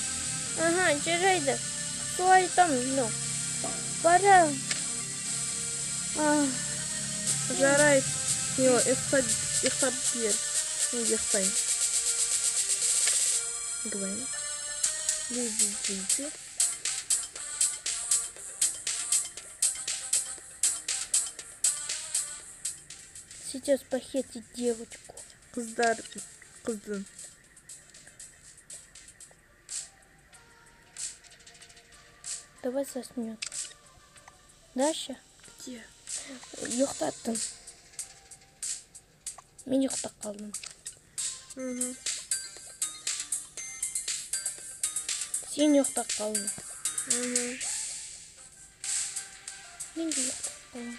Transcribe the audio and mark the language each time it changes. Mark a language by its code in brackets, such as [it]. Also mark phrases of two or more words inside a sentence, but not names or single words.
[kk] Ага, жарайды. Солай айтамын, ну. Бара. Жарай. Нила, ұйықтап бер. Мен ұйықтайын. Гвен. Лиди. [ru] Сейчас похитить девочку. [kk] Қыздың. [ru] Давай заснем. Даша? Где? [kk] Ұйықтаттым. Мен ұйықтап қалдым. Мгм. Сен ұйықтап қалдың. Мгм. Мен де ұйықтап қалдым.